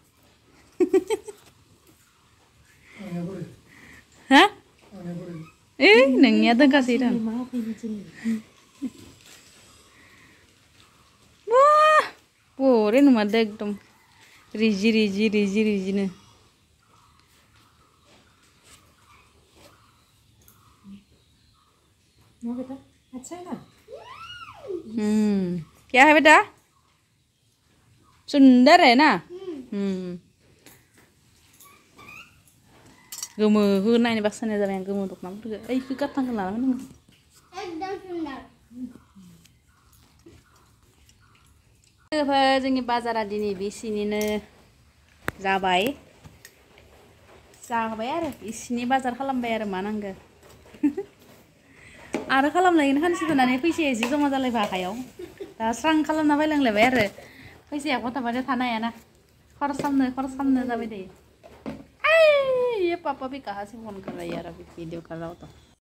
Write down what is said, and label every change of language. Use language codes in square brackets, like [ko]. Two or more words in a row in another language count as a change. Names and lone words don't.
[brx] हा ओइ नोंनिया दोनखासै दं वाह बरे नुमारदों एकदम रिजिनो [hi] बेटा अच्छा है ना क्या है बेटा सुंदर है ना [brx] गोमो नायनो बाक्सानाय जाबाय आं गोमो दख'नाफोरखौ ओइखौ गाथांखौ लाना फैनांगौ [hi] एकदम सुंदर [brx] जोंनि बाजारा दिनै बेसिनिनो जाबाय आरो इसिनि बाजार खालामबाय आरो मा नांगौ आरो खालामलायनो खानसे दोननानै फैसाया एसे जमा जालायबाय आखायाव दा स्रां खालामना बायलांलायबाय आरो फैसाया गथाबाथाय थानो हायाना खरस खालामनो जाबाय थायो [hi] ये पापा भी कहाँ से फोन कर रहा है यार अभी वीडियो कर रहा हो तो